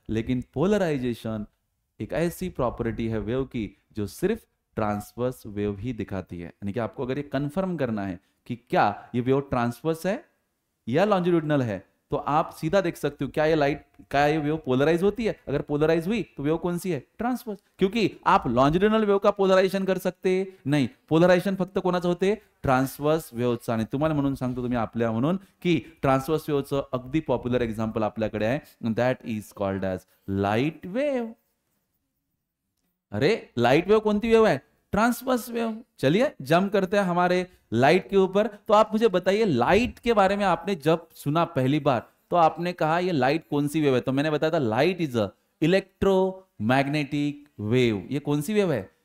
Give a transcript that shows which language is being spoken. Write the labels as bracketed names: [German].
[Hindi] लेकिन पोलराइजेशन एक ऐसी प्रॉपर्टी है वेव की जो सिर्फ ट्रांसवर्स वेव ही दिखाती है. यानी कि आपको अगर ये कंफर्म करना है कि क्या ये वेव ट्रांसवर्स है या लॉन्जिट्यूडनल है, तो आप सीधा देख सकते हो क्या ये वेव पोलराइज होती है. अगर पोलराइज हुई तो वेव कौन सी है? ट्रांसवर्स. क्योंकि आप लॉन्जिट्यूडनल वेव का पोलरायझेशन कर सकते नाही. [Marathi] पोलरायझेशन फक्त कोणाचं होते? ट्रान्सवर्स वेव्हचं. आणि तुम्हाला म्हणून सांगतो तुम्ही आपल्या म्हणून की ट्रान्सवर्स वेव्हचं अगदी पॉप्युलर एक्झाम्पल आपल्याकडे आहे, [English] That is called as light wave. [Hindi] अरे लाइट वेव कौन सी वेव है? Transverse wave. चलिए जंप करते हैं हमारे लाइट के ऊपर. तो आप मुझे बताइए लाइट के बारे में आपने जब सुना पहली बार तो आपने कहा ये लाइट कौन सी वेव है? तो मैंने बताया था [English] Light is a electromagnetic wave. [Hindi] ये कौन सी वेव है?